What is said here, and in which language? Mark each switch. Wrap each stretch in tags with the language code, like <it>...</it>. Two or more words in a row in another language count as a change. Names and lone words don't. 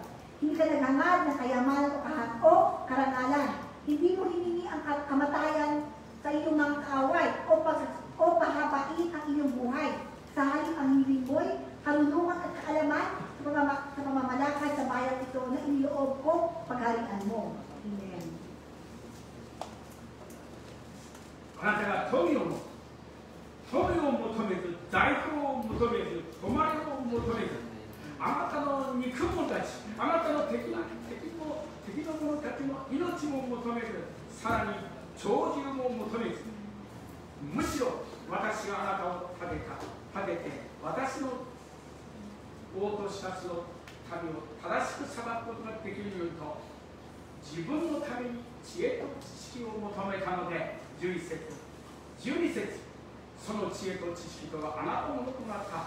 <tl>Hindi ka naghangad ng kayamanan o karangalan. Hindi mo hiningi ang kamatayan sa iyong mga kaaway o pahabain ang iyong buhay. Sa halip ang hiling mo'y karunungan at kaalaman sa pamamalakad sa bayan ito na iniloob ko pagharian mo. Amen.</tl> <ja>あなたが富を求めず、財宝を求めず、誉れを求めず、あなたの憎む者たち、あなたの敵の者たちの命も求めず、さらに長寿も求めず、むしろ私があなたを立てて、私の王としたちの民を正しく裁くことができるようにと、自分のために知恵と知識を求めたので、11節、12節、その知恵と知識とはあなたのものとなった。</ja>